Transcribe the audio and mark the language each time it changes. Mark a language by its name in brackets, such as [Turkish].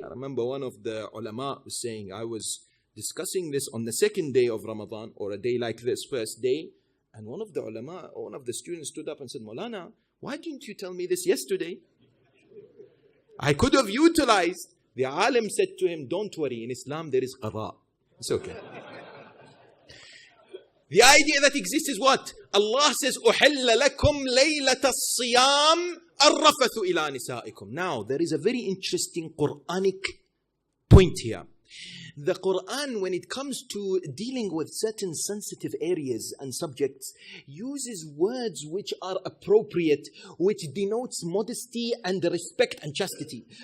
[English] I remember one of the ulama was saying, I was discussing this on the second day of Ramadan, or a day like this, first day, and one of the ulama, one of the students stood up and said, Maulana, why didn't you tell me this yesterday? I could have utilized. The alim said to him, don't worry, in Islam there is qada. It's okay. The idea that exists is what? Allah says, [Arabic] أُحِلَّ لَكُمْ لَيْلَةَ الصِّيَامِ الرَّفَثُ إِلَى نِسَائِكُمْ. [English] Now, there is a very interesting Quranic point here. The Quran, when it comes to dealing with certain sensitive areas and subjects, uses words which are appropriate, which denotes modesty and respect and chastity.